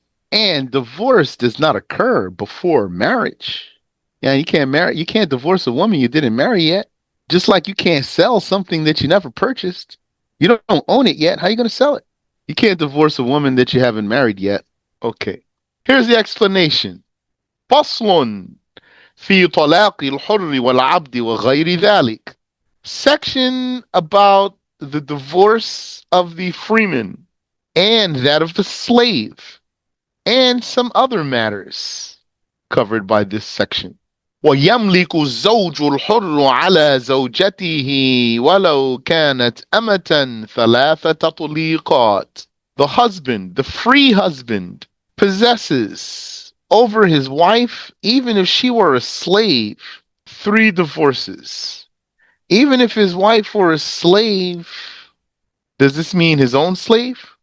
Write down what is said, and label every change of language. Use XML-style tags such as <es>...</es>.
<en>And divorce does not occur before marriage. Yeah, you can't divorce a woman you didn't marry yet. Just like you can't sell something that you never purchased. You don't own it yet. How are you going to sell it? You can't divorce a woman that you haven't married yet. Okay. Here's the explanation.</en> <ar>فصل في طلاق الحر والعبد وغير ذلك.</ar> <en>Section about the divorce of the freeman and that of the slave and some other matters covered by this section.</en> <ar>ويملك الزوج الحر على زوجته ولو كانت أمة 3 تطليقات.</ar> <en>The husband, the free husband, possesses over his wife, even if she were a slave, 3 divorces. Even if his wife were a slave, does this mean his own slave?</en>